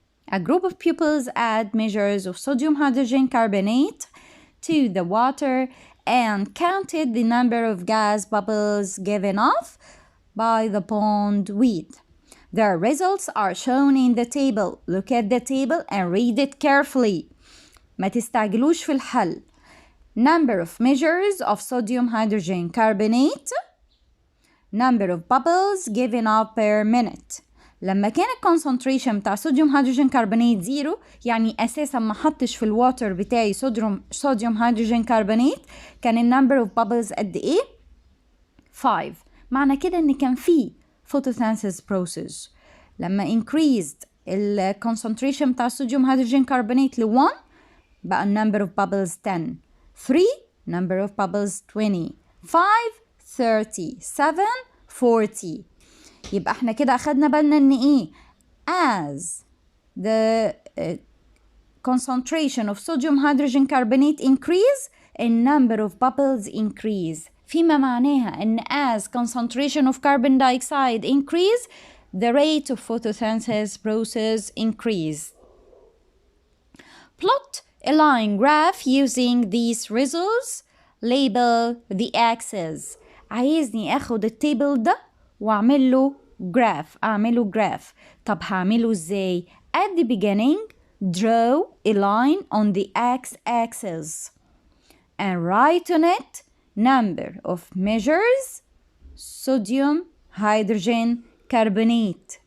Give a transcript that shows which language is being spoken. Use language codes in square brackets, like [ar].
[en] A group of pupils add measures of sodium hydrogen carbonate to the water and counted the number of gas bubbles given off by the pondweed. The results are shown in the table. Look at the table and read it carefully. [ar] ما تستعجلوش في الحل. [en] Number of measures of sodium hydrogen carbonate. Number of bubbles given off per minute. [ar] لما كان concentration بتاع صوديوم هيدروجين كربونات 0 يعني اساسا ما حطش في الواتر بتاعي صوديوم هيدروجين كربونات، كان [en] number of bubbles [ar] قد ايه؟ 5. معنى كده ان كان في photosynthesis process. لما [en] increased concentration [ar] بتاع الصوديوم هيدروجين كربونات ل 1 بقى number of bubbles 10. [en] 3 number of bubbles 20. 5 30. 7 40. [ar] يبقى احنا كده اخدنا بالنا ان ايه؟ [en] as the concentration of sodium hydrogen carbonate increase, a number of bubbles increase. [ar] فيما معناها ان [en] as concentration of carbon dioxide increase, the rate of photosynthesis process increase. Plot a line graph using these results. Label the axes. [ar] عايزني اخد التيبل ده واعمل له graph. طب هعمله ازاي؟ [en] At the beginning, draw a line on the x-axis and write on it number of measures sodium hydrogen carbonate.